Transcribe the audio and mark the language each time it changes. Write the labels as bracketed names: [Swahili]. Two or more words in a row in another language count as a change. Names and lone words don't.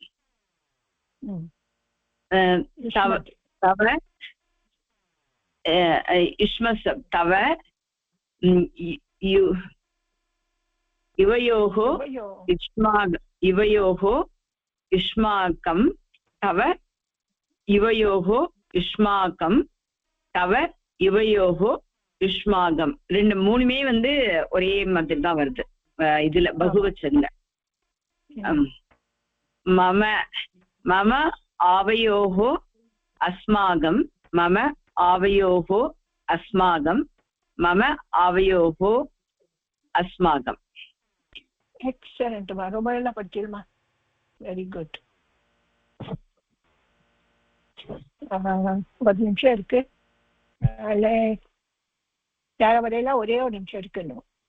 [Sanskrit] तव युष्मस् तव इवयोः युष्माकं तव इवयोः युष्माकं तव इवयोः युष्माकं [Tamil] ரெண்டு மூணுமே வந்து ஒரே மாதிரி தான் வருது இதுல பகுவச்சன்ல [Sanskrit] मम मम आवयोः अस्माकं मम आवयोः अस्माकं मम आवयोः अस्माकं [Tamil] एक्सेलेंट मा ரொம்ப நல்லா படிச்சீமா [English] very good [Tamil] 10 நிமிஷம் இருக்கு அல்ல யார வரையில ஒரே ஒரு நிமிஷம் இருக்குன்னு